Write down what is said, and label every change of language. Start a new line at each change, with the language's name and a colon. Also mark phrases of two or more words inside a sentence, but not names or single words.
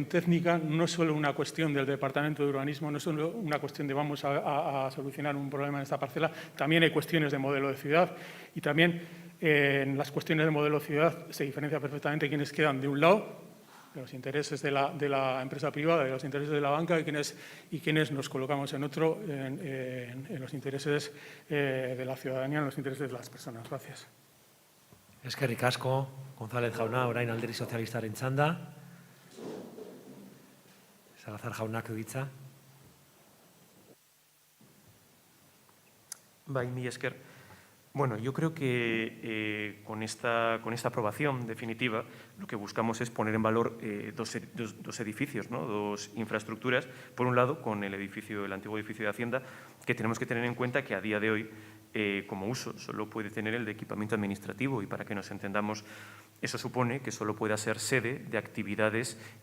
Spanish: técnica, no es solo una cuestión del Departamento de Urbanismo, no es solo una cuestión de vamos a solucionar un problema en esta parcela, también hay cuestiones de modelo de ciudad, y también en las cuestiones de modelo de ciudad se diferencia perfectamente quienes quedan de un lado, de los intereses de la empresa privada, de los intereses de la banca, y quienes nos colocamos en otro, en los intereses de la ciudadanía, en los intereses de las personas. Gracias.
Basque: Eskerrik asko, González jauna, orain Alderdi Sozialistaren txanda. Salazar jaunak du hitza. Bai, mila esker.
Spanish: Bueno, yo creo que con esta aprobación definitiva lo que buscamos es poner en valor dos edificios, ¿no? Dos infraestructuras. Por un lado, con el antiguo edificio de Hacienda, que tenemos que tener en cuenta que a día de hoy, como uso, solo puede tener el de equipamiento administrativo, y para que nos entendamos, eso supone que solo pueda ser sede de actividades,